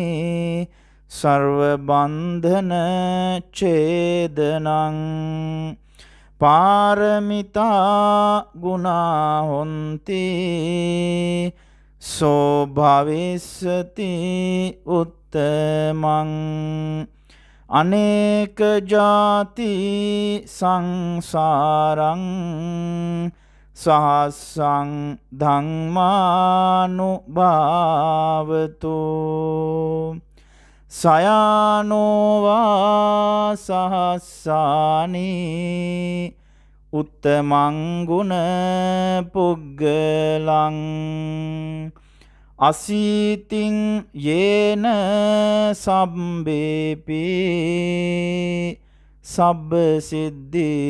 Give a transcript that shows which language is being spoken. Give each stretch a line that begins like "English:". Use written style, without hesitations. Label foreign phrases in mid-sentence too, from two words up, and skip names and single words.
Pali: සර්වබන්ධන ඡේදනං පාරමිතා ගුණා හොන්ති සෝ භවිස්සති උත්තමං අනේක ජාති සංසාරං සහස්සං ධම්මානුභාවතු සයානෝවා සහස්සානි උත්තමං ගුණ පුග්ගලං අසීතින් යේන සබ්බේපි සබ්බ සිද්ධි